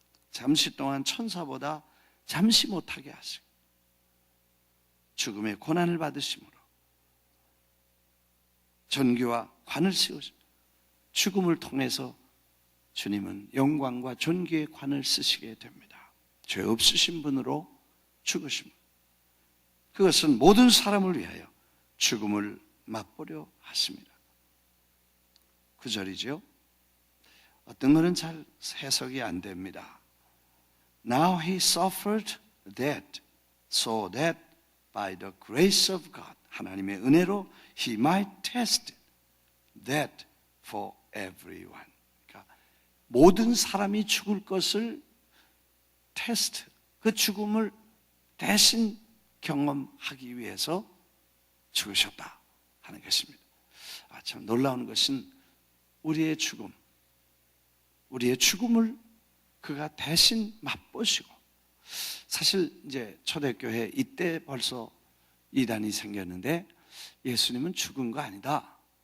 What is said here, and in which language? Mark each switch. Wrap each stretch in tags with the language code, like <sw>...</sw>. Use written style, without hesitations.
<ko>잠시 동안 천사보다 잠시 못하게 하시고 죽음의 고난을 받으심으로 존귀와 관을 씌우시고 죽음을 통해서 주님은 영광과 존귀의 관을 쓰시게 됩니다. 죄 없으신 분으로 죽으십니다. 그것은 모든 사람을 위하여 죽음을 맛보려 하십니다. 9절이죠. 어떤 것은 잘 해석이 안 됩니다.</ko> <en>Now he suffered that, so that by the grace of God,</en> <ko>하나님의 은혜로</ko> <en>he might test that for everyone.</en> <ko>그러니까 모든 사람이 죽을 것을 테스트, 그 죽음을 대신 경험하기 위해서 죽으셨다 하는 것입니다. 참 놀라운 것은 우리의 죽음을 그가 대신 맛보시고, 사실 이제 초대교회 이때 벌써 이단이 생겼는데 예수님은 죽은 거 아니다.</ko>